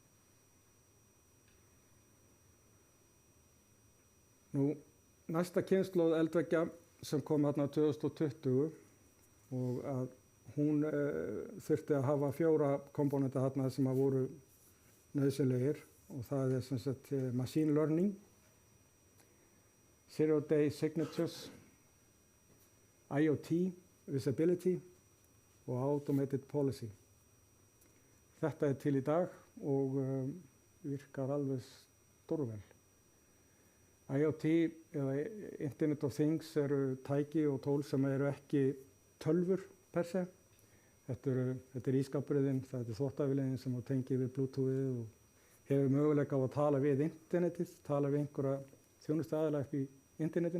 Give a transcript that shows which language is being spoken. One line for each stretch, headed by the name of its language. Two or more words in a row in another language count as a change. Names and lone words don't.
Icelandic: Næsta kynslóð eldveggja sem kom hérna 2020 og að hún þurfti að hafa 4 komponenta hérna sem að voru nauðsynlegir og það er sem sagt
English: machine learning, zero day signatures, IoT, visibility
Icelandic: og
English: automated policy.
Icelandic: Þetta er til í dag og virkar alveg stórvel. IoT eða
English: Internet of Things
Icelandic: eru tæki og tól sem eru ekki tölvur
Latin: per se.
Icelandic: Þetta er ískapurinn, þetta er þvottavélinni sem tengir við Bluetoothið og hefur möguleika á að tala við internetið, tala við einhverja þjónustuaðila upp í internetinu.